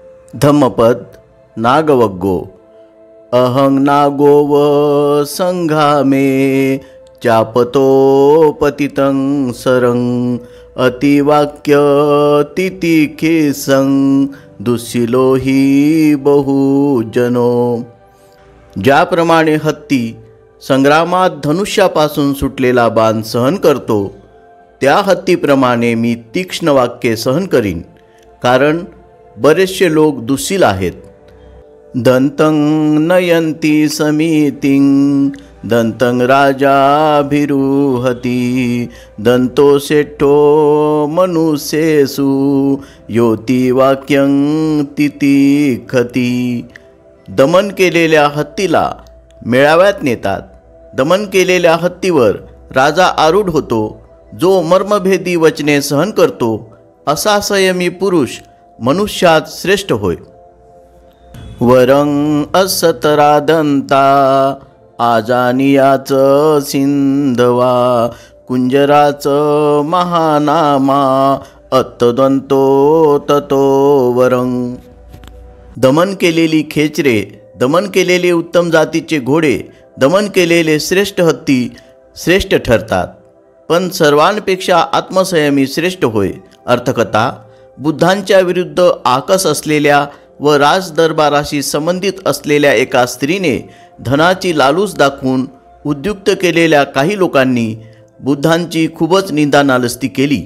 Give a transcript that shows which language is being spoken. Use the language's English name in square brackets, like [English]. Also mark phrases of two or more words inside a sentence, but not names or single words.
[Pali] धम्मपद नागवग्गो अहं नागोव संघामे चापतो पतितं सरं अतिवाक्य तितिखेसं दुःशिलो हि बहुजनो। [Marathi] ज्याप्रमाणे हत्ती संग्रामात धनुष्यापासून सुटलेला बाण सहन करतो, त्या हत्तीप्रमाणे मी तीक्ष्ण वाक्ये सहन करीन, कारण बरेचसे लोक दुःशील आहेत। [Pali] दंतं नयन्ति समितिं दंतं राजाभिरुहति दंतो सेठो मनुष्येषु योति वाक्यं तितिखति। [Marathi] दमन केलेल्या हत्तीला मेळाव्यात नेतात। दमन केलेल्या हत्तीवर राजा आरूढ होतो, जो मर्मभेदी वचने सहन करतो, असा संयमी पुरुष मनुष्यात श्रेष्ठ होय। [Pali] वरं असतरादंता आजानियाच सिंधवा कुंजराच महानामा अत्तदंतो ततो वरं। [Marathi] दमन केलेली खेचरे, दमन केलेले उत्तम जातीचे घोडे, दमन केलेले श्रेष्ठ हत्ती श्रेष्ठ ठरतात, पण सर्वांपेक्षा आत्मसंयमी श्रेष्ठ होय। अर्थकथा: बुद्धांच्या विरुद्ध आकस असलेल्या व राजदरबाराशी संबंधित असलेल्या एका स्त्रीने धनाची लालूच दाखवून उद्युक्त केलेल्या काही लोकांनी बुद्धांची खूपच निंदानालस्ती केली।